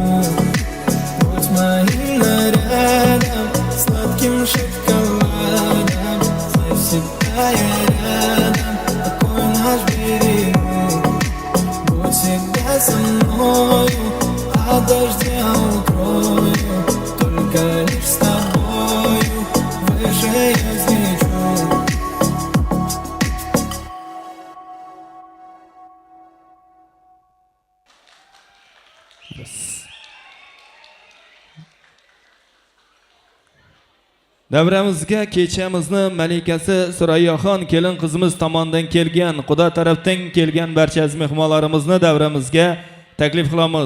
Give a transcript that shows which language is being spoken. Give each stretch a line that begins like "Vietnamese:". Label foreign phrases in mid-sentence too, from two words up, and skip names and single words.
Russian: Будь моим нарядом, сладким шоколадом, знай, всегда я рядом, такой наш берегу. Будь всегда со мною, от дождя укрою, только лишь с тобою выше я взлечу.
Uzbek: Davramizga kechamizni malikasi Surayyoxon kelin qizimiz tomonidan kelgan, Xudo tarafdan kelgan barcha aziz mehmonlarimizni davramizga taklif qilamiz.